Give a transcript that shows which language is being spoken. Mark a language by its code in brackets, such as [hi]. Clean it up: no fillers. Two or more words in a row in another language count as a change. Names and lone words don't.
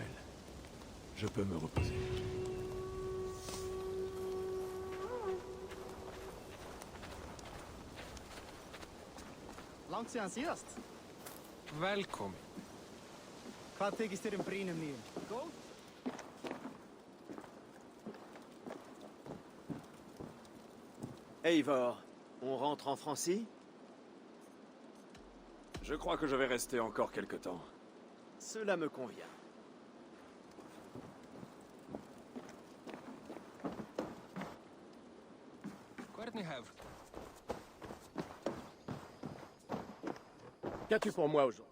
[fr] Je peux me reposer. [no] Langt siden sist. Velkommen. Hva tykkes dere brynum nyen? Godt? [fr] Eivor, on rentre en Francie? Je crois que je vais rester encore quelque temps. Cela me convient. Qu'as-tu pour moi aujourd'hui?